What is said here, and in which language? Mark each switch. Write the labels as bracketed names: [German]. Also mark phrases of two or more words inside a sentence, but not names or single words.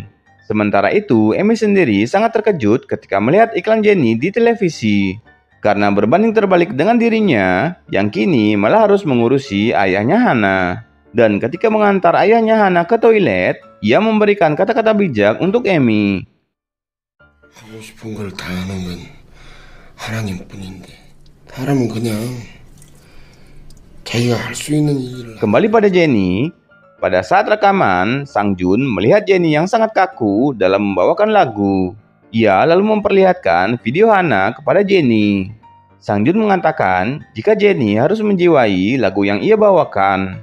[Indonesian] Sementara itu, Amy sendiri sangat terkejut ketika melihat iklan Jennie di televisi. Karena berbanding terbalik dengan dirinya, yang kini malah harus mengurusi ayahnya Hana. Dan ketika mengantar ayahnya Hana ke toilet, ia memberikan kata-kata bijak untuk Amy. [Korean] 하고 싶은 걸 다 하는 건 하나님뿐인데 사람은 그냥 자기가 할 수 있는 일을 [Indonesian] Kembali pada Jennie, pada saat rekaman, Sang Jun melihat Jennie yang sangat kaku dalam membawakan lagu. Ia lalu memperlihatkan video Hana kepada Jennie. Sang Jun mengatakan jika Jennie harus menjiwai lagu yang ia bawakan.